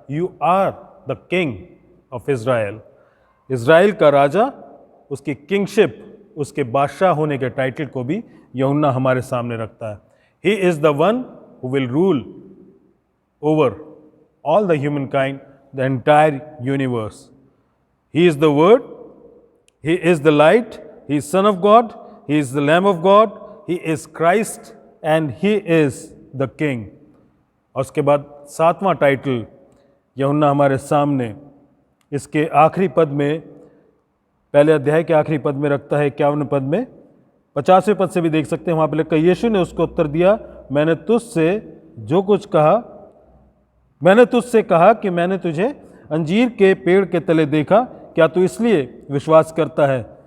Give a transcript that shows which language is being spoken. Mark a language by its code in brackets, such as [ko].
[en] You are the king of Israel. [hi] Israel का राजा, उसकी kingship, उसके बादशाह होने के टाइटल को भी यूहन्ना हमारे सामने रखता है। [en] He is the one who will rule over all the humankind, the entire universe. He is the Word, He is the light, He is Son of God, He is the Lamb of God, He is Christ and He is the King. [hi] और उसके बाद 7वां title यूहन्ना हमारे सामने इसके आखिरी पद में, पहले अध्याय के आखिरी पद में रखता है 51 पद में। 50वें पद से भी देख सकते हैं, वहाँ पर लिखा, यीशु ने उसको उत्तर दिया, मैंने तुझसे जो कुछ कहा, मैंने तुझसे कहा कि मैंने तुझे अंजीर के पेड़ के तले देखा, क्या तू इसलिए विश्वास करता है?